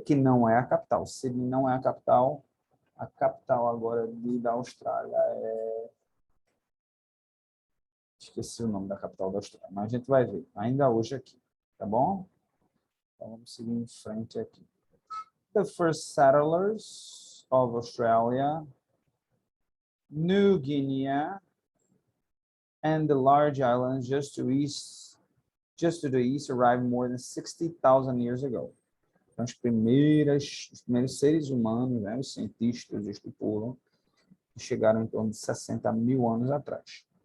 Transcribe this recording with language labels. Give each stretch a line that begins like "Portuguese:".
Portuguese: Que não é a capital. Sydney não é a capital agora da Austrália. Esqueci o nome da capital da Austrália, mas a gente vai ver, ainda hoje aqui, tá bom? Então, vamos seguir em frente aqui.
English: The first settlers of Australia, New Guinea, and the large islands just to the east arrived more than 60,000 years ago.
Portuguese: Então, os primeiros seres humanos, né, os cientistas estipulam, chegaram em torno de 60 mil anos atrás.